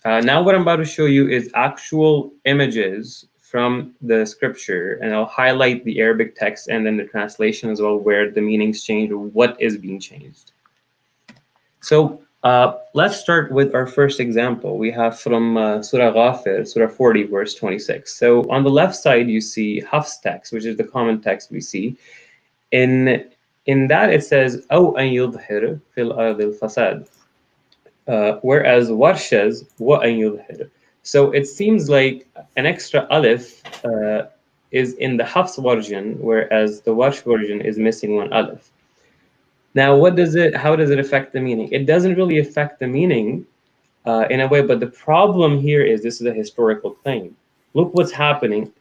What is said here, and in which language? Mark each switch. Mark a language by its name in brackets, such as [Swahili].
[English] Now what I'm about to show you is actual images from the scripture, and I'll highlight the Arabic text and then the translation as well, where the meanings change or what is being changed. So let's start with our first example. We have from Surah GHAFIR, Surah 40, verse 26. So on the left side, you see Hafs text, which is the common text we see. In that it says, [Arabic] أو أن يظهر في الأرض الفساد. [English] Whereas Warsh says, [Arabic] وأن يظهر. [English] So it seems like an extra alif is in the Hafs version, whereas the Warsh version is missing one alif. Now, how does it affect the meaning? It doesn't really affect the meaning in a way, but the problem here is this is a historical claim. Look what's happening.